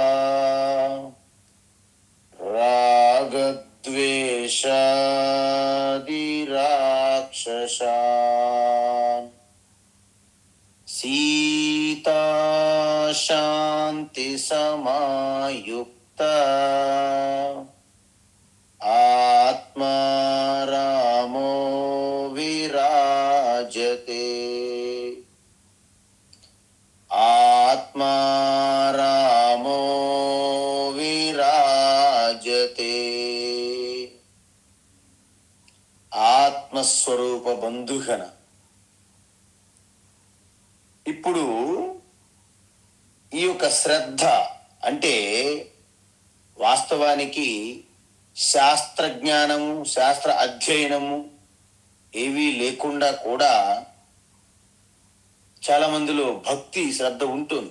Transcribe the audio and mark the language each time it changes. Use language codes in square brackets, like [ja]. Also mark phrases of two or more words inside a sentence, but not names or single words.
[sa] रागद्वेषादिराक्षसान् सीता शान्ति समायुक्ता आत्मा रामो विराजते आत्मा रामो विराजते ఆత్మస్వరూప బంధుగణ. [te] ఇప్పుడు ఈ యొక్క శ్రద్ధ అంటే వాస్తవానికి శాస్త్రజ్ఞానము శాస్త్ర అధ్యయనము ఏవీ లేకుండా కూడా చాలా మందిలో భక్తి శ్రద్ధ ఉంటుంది.